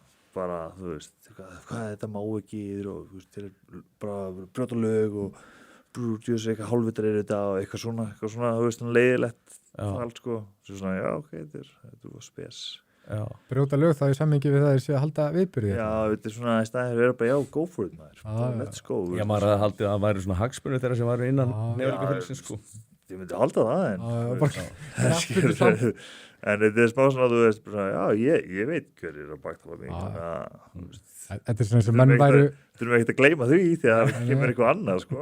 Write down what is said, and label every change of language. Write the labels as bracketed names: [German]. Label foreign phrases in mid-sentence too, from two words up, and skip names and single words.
[Icelandic] Bara, þú veist, hvað þetta má ekki og þú veist, þeir bara brjóta lög og brútjus eitthvað hálfvitar þetta og eitthvað svona, þú veist, leiðilegt allt sko, svo svona, ok, þetta var spes. Brjóta lög það í samhengi við það að halda viðburði. Þetta er svona, í staðir er bara, [English] go for it maður, let's go. [Icelandic] Maður hafði haldið að það væri svona hagsmunir þeirra sem væri innan nefnilega sko. Ég myndi halda það en þetta er smá svona að þú veist bara, ég veit hver er að baktala mig Þetta er svona sem menn væru þurfum ekki að gleyma því þegar það kemur eitthvað annað sko.